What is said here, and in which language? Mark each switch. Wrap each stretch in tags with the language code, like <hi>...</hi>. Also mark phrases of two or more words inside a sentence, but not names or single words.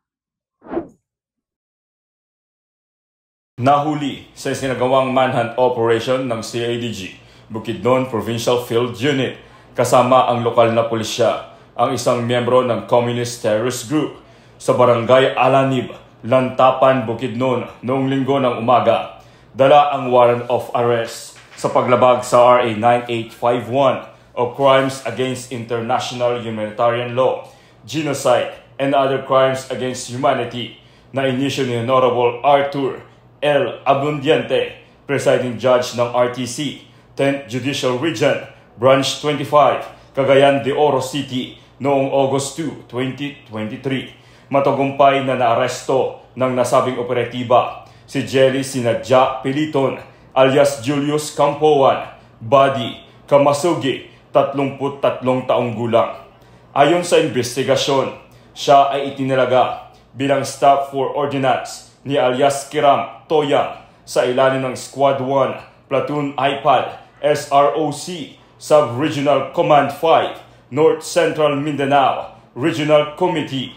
<tl>Nahuli sa isinagawang</tl> <en>manhunt operation</en> <tl>ng CIDG, Bukidnon Provincial Field Unit, kasama ang lokal na pulisya, ang isang miyembro ng Communist Terrorist Group sa Barangay Alanib, Lantapan, Bukidnon noong linggo ng umaga. Dala ang</tl> <en>warrant of arrest</en> <tl>sa paglabag sa RA 9851 o Crimes Against International Humanitarian Law, Genocide, and Other Crimes Against Humanity na inisyu ni Honorable Arthur L. Abundiente,</tl> <en>Presiding Judge</en> <tl>ng RTC, 10th Judicial Region, Branch 25, Cagayan de Oro City noong August 2, 2023. Matagumpay na naaresto ng nasabing operatiba si Jelly Sinadja Piliton alias Julius Campoan, Badi Kamasugi, 33 taong gulang. Ayon sa investigasyon, siya ay itinalaga bilang</tl> <en>staff for ordnance</en> <tl>ni alias Kiram Toyang sa ilalim ng Squad 1, Platoon IPAD, SROC, Sub-Regional Command 5, North Central Mindanao, Regional Committee.</tl>